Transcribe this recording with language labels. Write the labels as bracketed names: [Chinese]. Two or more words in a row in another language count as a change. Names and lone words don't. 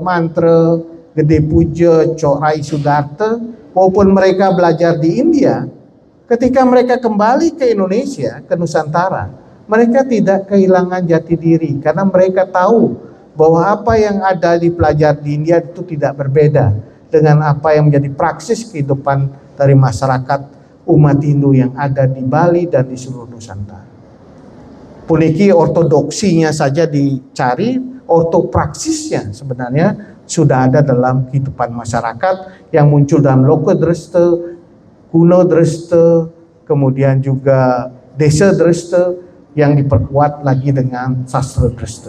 [Indonesian] Mantra, Gede Puja, Cok Rai Sudarta, maupun mereka belajar di India, ketika mereka kembali ke Indonesia, ke Nusantara, mereka tidak kehilangan jati diri karena mereka tahu bahwa apa yang ada dipelajari di India itu tidak berbeda dengan apa yang menjadi praksis kehidupan dari masyarakat umat Hindu yang ada di Bali dan di seluruh Nusantara. Puniki ortodoksinya saja dicari, ortopraksisnya sebenarnya sudah ada dalam kehidupan masyarakat yang muncul dalam Loka Dresta, Kuno Dresta, kemudian juga Desa Dresta yang diperkuat lagi dengan Sastra Dresta.